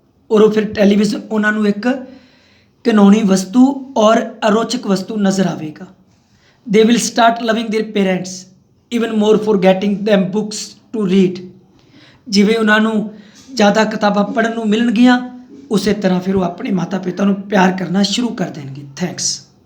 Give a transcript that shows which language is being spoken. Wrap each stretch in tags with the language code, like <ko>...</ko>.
<pa>ਔਰ ਉਹ ਫਿਰ ਟੈਲੀਵਿਜ਼ਨ ਉਹਨਾਂ ਨੂੰ ਇੱਕ ਘਿਨੌਣੀ ਵਸਤੂ ਔਰ ਅਰੋਚਕ ਵਸਤੂ ਨਜ਼ਰ ਆਵੇਗਾ।</pa> <en>They will start loving their parents even more for getting them books to read।</en> <pa>ਜਿਵੇਂ ਉਹਨਾਂ ਨੂੰ ਜ਼ਿਆਦਾ ਕਿਤਾਬਾਂ ਪੜ੍ਹਨ ਨੂੰ ਮਿਲਣਗੀਆਂ, ਉਸੇ ਤਰ੍ਹਾਂ ਫਿਰ ਉਹ ਆਪਣੇ ਮਾਤਾ ਪਿਤਾ ਨੂੰ ਪਿਆਰ ਕਰਨਾ ਸ਼ੁਰੂ ਕਰ ਦੇਣਗੇ। ਥੈਂਕਸ।</pa>